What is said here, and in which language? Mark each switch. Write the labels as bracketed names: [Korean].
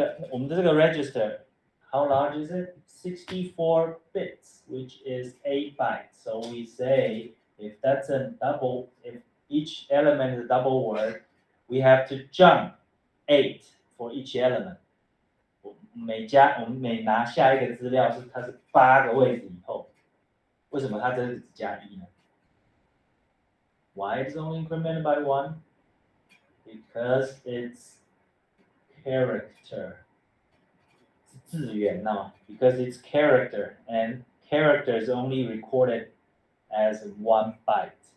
[Chinese] 我们的这个 [English] register, how large is it? 64 bits, which is 8 bytes. So we say if that's a double, if each element is a double word, we have to jump 8 for each element. [Chinese] 我们每拿下一个资料它是8个位置以后，为什么它这是只加1呢？ [English] Why is it only incremented by 1? Because it's character. [Chinese] 字元呢 [English] because it's character and character is only recorded as 1 byte.